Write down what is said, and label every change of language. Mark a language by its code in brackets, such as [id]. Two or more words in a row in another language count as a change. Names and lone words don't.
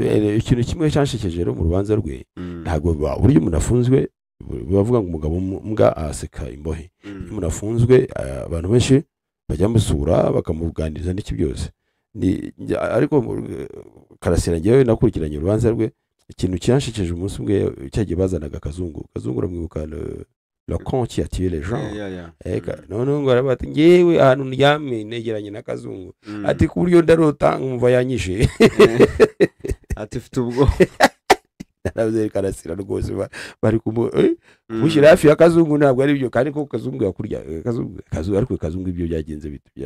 [rw] Ikintu kimwe cyanshekeje rero mu rubanza rwe, ntabwo buryo umuntu afunzwe bavuga ngo umugabo mbwa aseka imbohe. Umuntu afunzwe abantu benshi bajya musura bakamuganiriza n'iki byose. Ariko Karasira ngewe nakurikiranye urubanza rwe, ikintu cyanshekeje umunsi umwe cyagiye bazanaga Kazungu uramwibuka [fr] la con qui a tué les gens. [rw] None ngo arabati ngewe ahantu ndyame negeranye na Kazungu, ati ku buryo ndarota nkumva yanyishe. Ati mfite ubwo naravuze Karasira rwose bari kumushyira hafi ya Kazungu, ntabwo ari byo kandi ko Kazungu yakurya ariko Kazungu ibyo byagenze bitu bya